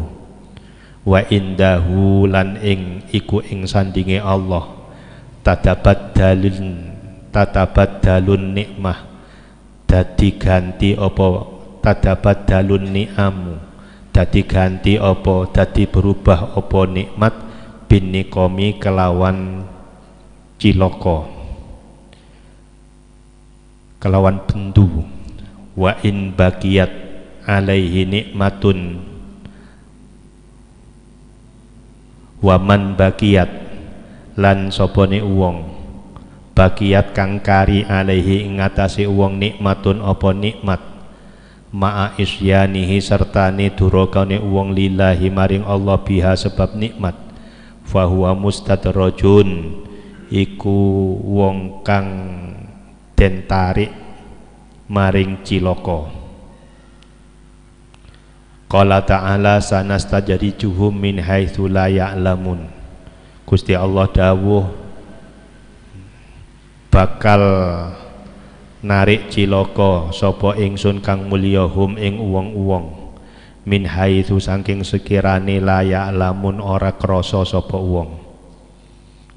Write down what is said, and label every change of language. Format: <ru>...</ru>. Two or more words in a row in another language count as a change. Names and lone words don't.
<ar>وعنده</ar> <jv>lan ing iku ing sandinge Allah</jv> <ar>تتبدل النعمة</ar> <jv>dadi ganti apa</jv> <ar>تتبدل النعم</ar> <jv>dadi ganti apa dadi berubah apa nikmat</jv> <ar>بالنقم</ar> <jv>kelawan cilaka kelawan bendu.</jv> <ar>وإن بقيت عليه نعمة ومن بقيت</ar> <jv>lan sapane wong baqiyat kang kari alaihi ing atase wong nikmatun apa nikmat</jv> <ar>مع عصيانه</ar> <jv>sertane durakane wong lillahi maring Allah biha sebab nikmat</jv> <ar>فهو مستدرج</ar> <jv>iku wong kang den tarik maring cilaka.</jv> <ar>قال تعالى سنستدرجهم من حيث لا يعلمون.</ar> <jv>Gusti Allah dawuh bakal narik cilaka sapa ingsun kang mulya hum ing wong-wong</jv> <ar>من حيث</ar> <jv>saking sekirane</jv> <ar>لا يعلمون</ar> <jv>ora krasa sapa wong.</jv>